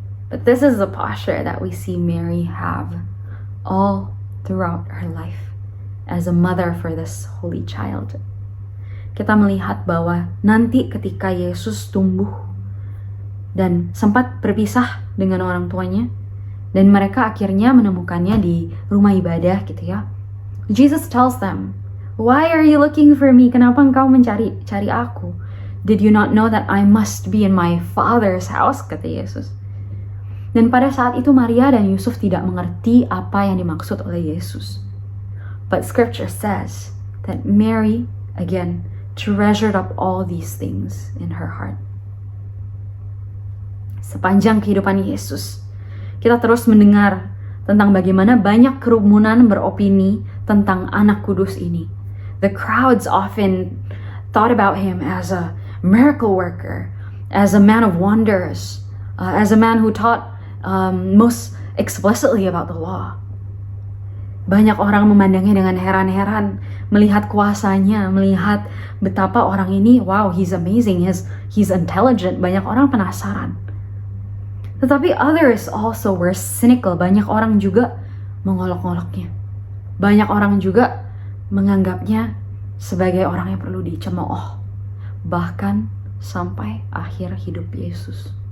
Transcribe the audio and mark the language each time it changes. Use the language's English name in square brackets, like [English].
[English] But this is the posture that we see Mary have all throughout her life as a mother for this holy child. [Indonesian] Kita melihat bahwa nanti ketika Yesus tumbuh dan sempat berpisah dengan orang tuanya, dan mereka akhirnya menemukannya di rumah ibadah gitu ya. [English] Jesus tells them, "Why are you looking for me? [Indonesian] Kenapa engkau mencari aku? [English] Did you not know that I must be in my Father's house?" [Indonesian] kata Yesus. Dan pada saat itu Maria dan Yusuf tidak mengerti apa yang dimaksud oleh Yesus. [English] But scripture says that Mary, again, treasured up all these things in her heart. [Indonesian] Sepanjang kehidupan Yesus, kita terus mendengar tentang bagaimana banyak kerumunan beropini tentang anak kudus ini. [English] The crowds often thought about him as a miracle worker, as a man of wonders, as a man who taught most explicitly about the law. [Indonesian] Banyak orang memandangnya dengan heran-heran, melihat kuasanya, melihat betapa orang ini, wow, [English] he's amazing, he's intelligent. [Indonesian] Banyak orang penasaran. Tetapi [English] others also were cynical. [Indonesian] Banyak orang juga mengolok-oloknya. Banyak orang juga menganggapnya sebagai orang yang perlu dicemooh. Bahkan sampai akhir hidup Yesus.